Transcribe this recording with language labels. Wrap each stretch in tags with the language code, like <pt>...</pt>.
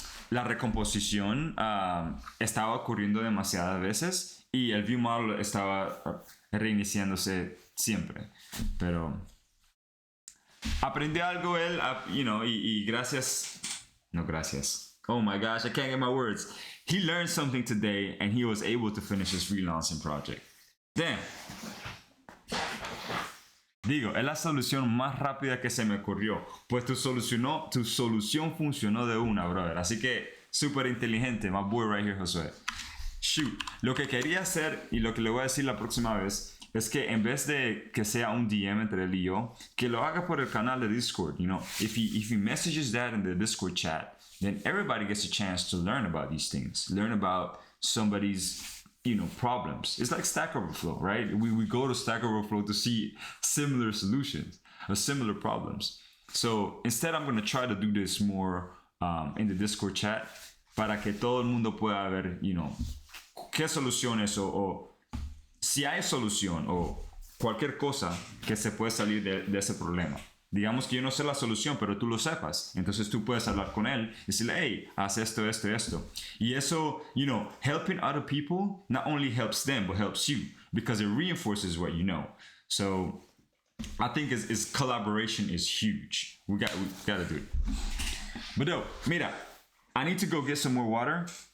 <es>la recomposición estaba ocurriendo demasiadas veces y el ViewModel estaba reiniciándose siempre. Pero aprendí algo él, y gracias. No, gracias.</es> <en>Oh my gosh, I can't get my words. He learned something today and he was able to finish his freelancing project. Damn.</en> <es>Digo, es la solución más rápida que se me ocurrió. Pues tu solución funcionó de una, brother. Así que, súper inteligente.</es> <en>My boy right here, Josué. Shoot.</en> <es>Lo que quería hacer y lo que le voy a decir la próxima vez es que en vez de que sea un DM entre él y yo, que lo haga por el canal de Discord.</es> <en>If he messages that in the Discord chat, then everybody gets a chance to learn about these things. Learn about somebody's problems. It's like Stack Overflow, right? We go to Stack Overflow to see similar solutions or similar problems. So instead, I'm going to try to do this more in the Discord chat</en> <es>para que todo el mundo pueda ver, qué soluciones o si hay solución o cualquier cosa que se puede salir de ese problema. Digamos que yo no sé la solución, pero tú lo sepas. Entonces tú puedes hablar con él y decirle, hey, haz esto, esto, esto. Y eso,</es> <en>helping other people not only helps them, but helps you because it reinforces what you know. So I think it's collaboration is huge. We gotta do it. But no, mira, I need to go get some more water.</en>